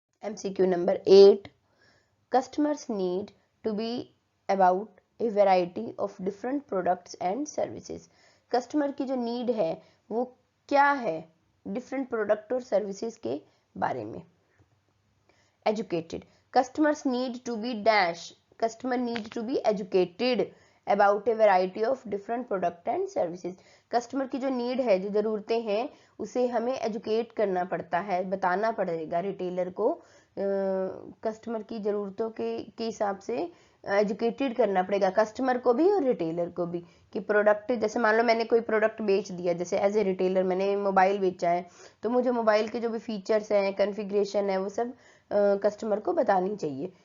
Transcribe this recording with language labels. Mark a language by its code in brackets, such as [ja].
[en] MCQ number 8, customers need to be about a variety of different products and services. [hi] Customer की जो need है वो क्या है डिफरेंट प्रोडक्ट और सर्विसेज के बारे में? [en] Educated, customers need to be dash, customer need to be educated about a variety of different product and services। [hi] Customer की जो नीड है, जो जरूरतें हैं, उसे हमें एजुकेट करना पड़ता है, बताना पड़ेगा रिटेलर को, कस्टमर की जरूरतों के हिसाब से एजुकेटेड करना पड़ेगा कस्टमर को भी और रिटेलर को भी कि प्रोडक्ट, जैसे मान लो मैंने कोई प्रोडक्ट बेच दिया, जैसे एज ए रिटेलर मैंने मोबाइल बेचा है, तो मुझे मोबाइल के जो भी फीचर्स हैं, कॉन्फ़िगरेशन है, वो सब कस्टमर को बतानी चाहिए।